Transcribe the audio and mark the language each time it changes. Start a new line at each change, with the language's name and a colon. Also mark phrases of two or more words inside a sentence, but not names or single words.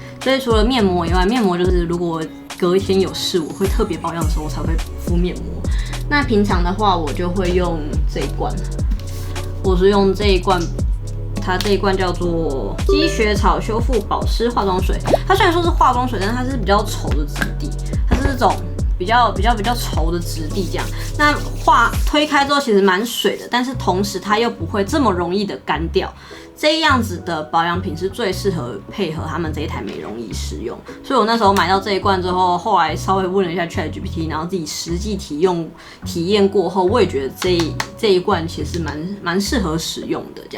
Chinese: 所以除了面膜以外，面膜就是如果隔一天有事，我会特別保養的時候，我才會敷面膜。那平常的話，我就會用這一罐，我是用這一罐，它這一罐叫做積雪草修復保濕化妝水。它雖然說是化妝水，但是它是比較稠的質地，它是這種比較稠的質地這樣。那推開之後其實蠻水的，但是同時它又不會這麼容易的乾掉。這樣子的保養品是最適合配合他們這一台美容儀使用，所以我那時候買到這一罐之後，後來稍微問了一下 ChatGPT， 然後自己實際體驗過後，我也覺得這一罐其實蠻適合使用的這樣。